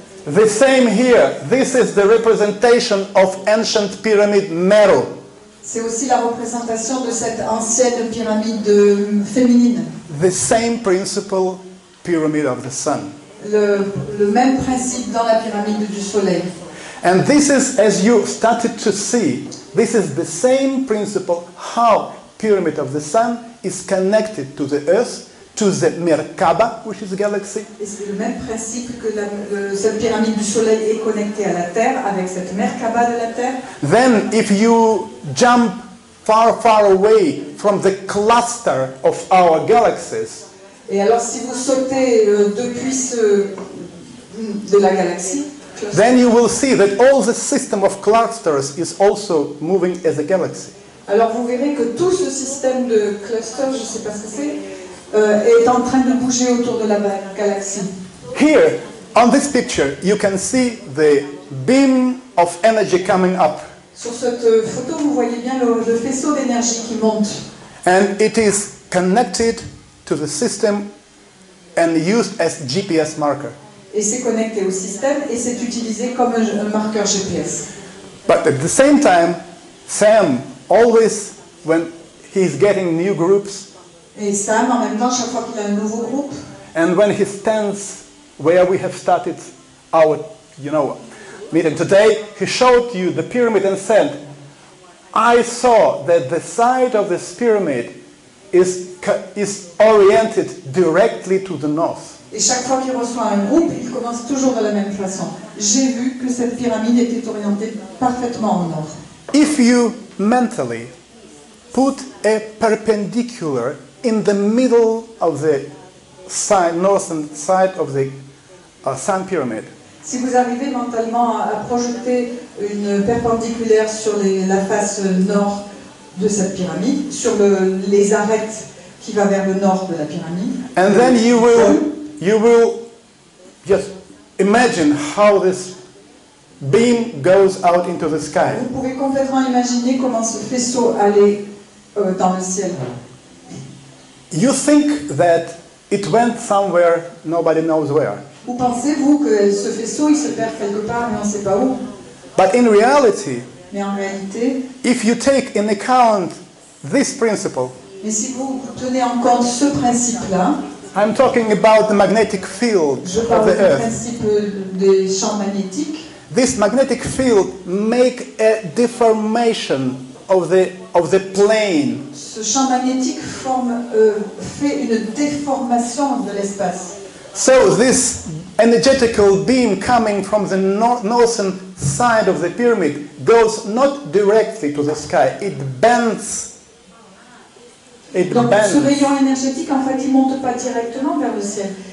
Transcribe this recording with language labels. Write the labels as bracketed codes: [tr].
[en] The same here. This is the representation of ancient pyramid metal. [fr] C'est aussi la représentation de cette ancienne pyramide féminine. [en] The same principle, pyramid of the sun. [fr] Le même principe dans la pyramide du soleil. [en] And this is, as you started to see, this is the same principle how pyramid of the sun is connected to the earth, to the Merkaba, which is a galaxy. [fr] Et c'est le même principe que cette pyramide du soleil est connectée à la Terre avec cette Merkaba de la Terre. [en] Then if you jump far, far away from the cluster of our galaxies, [fr] Et alors si vous sautez depuis de la galaxie, [en] then you will see that all the system of clusters is also moving as a galaxy. [fr] alors vous verrez que tout ce système de cluster, je ne sais pas ce que c'est, est en train de bouger autour de la galaxie. [en] Here, on this picture, you can see the beam of energy coming up. [fr] Sur cette photo, vous voyez bien le faisceau d'énergie qui monte. [en] And it is connected to the system and used as GPS marker. [fr] Et c'est connecté au système et c'est utilisé comme un marqueur GPS. [en] But at the same time, Sam always, when he's getting new groups, [fr] Et Sam, en même temps, chaque fois qu'il a un nouveau groupe, [en] and when he stands where we have started our, meeting today, he showed you the pyramid and said, I saw that the side of this pyramid is oriented directly to the north. [fr] et chaque fois qu'il reçoit un groupe, il commence toujours de la même façon. J'ai vu que cette pyramide était orientée parfaitement au nord. [en] If you mentally put a perpendicular in the middle of the northern side of the sun pyramid, [fr] Si vous arrivez mentalement à projeter une perpendiculaire sur la face nord de cette pyramide, sur les arêtes qui va vers le nord de la pyramide, [en] and then you will just imagine how this beam goes out into the sky. [fr] vous pouvez complètement imaginer comment ce faisceau allait dans le ciel. [en] You think that it went somewhere nobody knows where. [fr] Vous pensez-vous que ce faisceau il se perd quelque part mais on ne sait pas où? [en] But in reality, [fr] Mais en réalité, [en] if you take in account this principle, [fr] mais si vous tenez en compte ce principe-là, [en] I'm talking about the magnetic field [fr] Je [en] of [fr] parle [en] the [fr] du [en] Earth. [fr] principe des champs magnétiques. [en] This magnetic field make a deformation of the plane. [fr] Ce champ magnétique fait une déformation de l'espace. [en] So this energetical beam coming from the northern side of the pyramid goes not directly to the sky, it bends. [fr] Donc ce rayon énergétique, en fait, il ne monte pas directement vers le ciel.